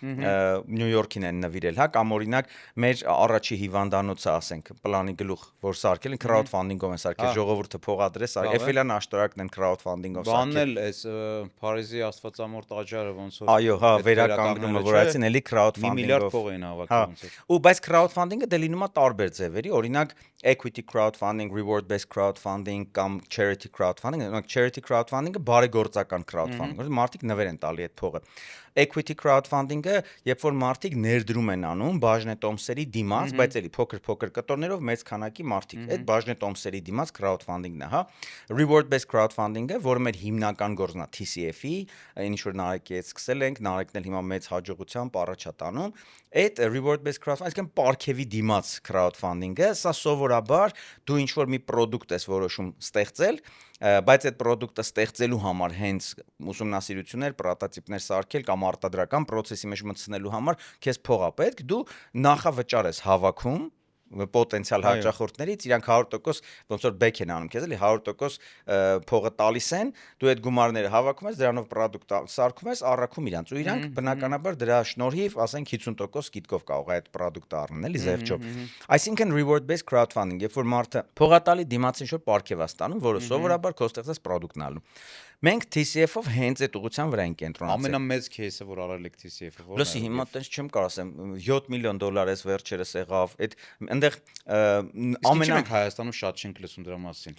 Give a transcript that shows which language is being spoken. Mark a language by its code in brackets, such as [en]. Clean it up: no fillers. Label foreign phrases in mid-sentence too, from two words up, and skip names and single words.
[hy] Նյու Յորքին են նվիրել, հա, կամ օրինակ մեր առաջի հիվանդանոցը, ասենք, պլանի գլուխ, որ սարքել են crowdfunding-ով են սարքել, ժողովուրդը փողադրես, Էֆելյան աշտարակն են crowdfunding-ով սարքել։ Բանն էլ էս Փարիզի Աստվածամոր տաճարը ոնց որ այո, հա, վերականգնումը, որ այսին էլի crowdfunding փող էին հավաքում ոնց է։ Ու բայց crowdfunding-ը դե լինում է տարբեր ձևերի, օրինակ [en] equity crowdfunding, reward based crowdfunding [hy] կամ [en] charity crowdfunding, [hy] օրինակ [en] charity crowdfunding-ը [hy] բարեգործական crowdfunding, որ մարդիկ նվեր են տալի այդ փողը։ [en] Equity crowdfunding-ը, [hy] երբ որ մարդիկ ներդրում են անում բաժնետոմսերի դիմաց, բայց էլի փոքր կտորներով մեծ քանակի մարդիկ։ Այդ բաժնետոմսերի դիմաց crowdfunding-ն է, հա։ [en] Reward based crowdfunding-ը, [hy] որը մեր հիմնական գործն է TCF-ի, ինչ որ Նարեկի հետ սկսել ենք, Նարեկն էլ հիմա մեծ հաջողությամբ առաջ է տանում։ Այդ [en] reward based crowdfunding, [hy] այսինքն պարգևի դիմաց crowdfunding-ը, սա սովորաբար դու ինչ որ մի product ես որոշում ստեղծել, բայց այդ product-ը ստեղծելու համար հենց ուսումնասիրություններ, պրոտոտիպներ սարքել կամ արտադրական process-ի մեջ մտցնելու համար քեզ փող է պետք, դու նախավճար ես հավաքում պոտենցիալ հաճախորդներից, իրանք 100% ոնց որ բեք են անում քեզ, էլի 100% փողը տալիս են, դու այդ գումարները հավաքում ես, դրանով product սարքում ես, առաքում իրանք, ու իրանք բնականաբար դրա շնորհիվ, ասենք 50% գիտկով կարող է այդ product-ը առնել, էլի զեղչով։ Այսինքն [en] reward based crowdfunding, [hy] երբ որ մարդը փողատալի դիմաց ինչ որ պարգև է ստանում, որը սովորաբար քո ստեղծած product-ն ալու։ Մենք TCF-ով հենց այդ ուղղության վրա ենք կենտրոնացել։ Ամենամեծ case-ը, որ արել եք TCF-ը, որն է։ Լսի, հիմա տենց չեմ կարող ասեմ, $7 միլիոն էս վերջերս եղավ, այդ այնտեղ ամենա մենք Հայաստանում շատ չենք լսում դրա մասին։